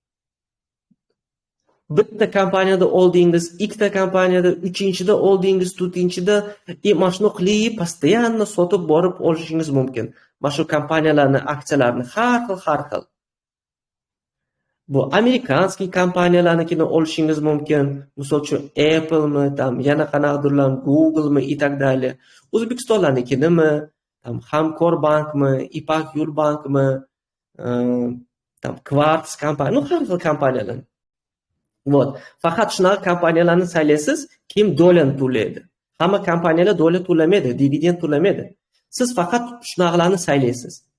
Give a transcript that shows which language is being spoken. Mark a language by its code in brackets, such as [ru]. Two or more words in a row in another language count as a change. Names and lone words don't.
[uz] Bitta kompaniyada oldingiz, ikkita kompaniyada, uchinchida oldingiz, to'rtinchida mana shuni qilib, постоянно sotib borib olishingiz mumkin. Mana shu kompaniyalarni aksiyalarini har xil. Bu amerikanskiy kompaniyalarnikini olishingiz mumkin. Misol uchun Apple'mi, yana qanaqadirlar Google'mi [ru] и так далее. [uz] O'zbekistonlarnikinimi, Hamkor bankmi, Ipak Yo'l bankmi, Quartz kompaniya, har xil kompaniyalar. [ru] Вот. [uz] Faqat shunaqa kompaniyalarni saylaysiz, kim dolyani to'laydi. Hamma kompaniyalar dolya to'lamaydi, dividend to'lamaydi. Siz faqat shunaqalarni saylaysiz.